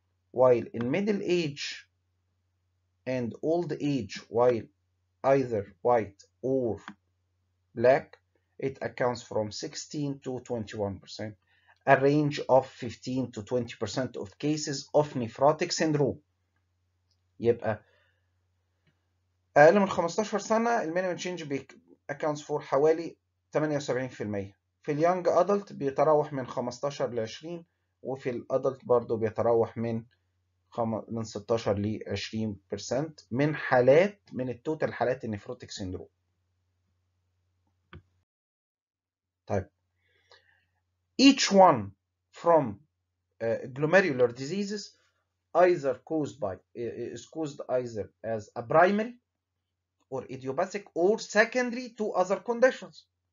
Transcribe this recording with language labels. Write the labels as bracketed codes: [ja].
[en] While in middle age and old age, while either white or black, it accounts from 16 to 21%, a range of 15 to 20% of cases of nephrotic syndrome. [ar] يبقى أقل من 15 سنة المينيمم تشينج [en] accounts for [ar] حوالي 78%. في اليونج أدلت بيتراوح من 15 ل 20، وفي الأدلت برضه بيتراوح من 16 ل 20% من التوتال حالات النفروتيك سيندروم. [en] طيب, each one from glomerular diseases either is caused either as a primary or idiopathic or secondary to other conditions.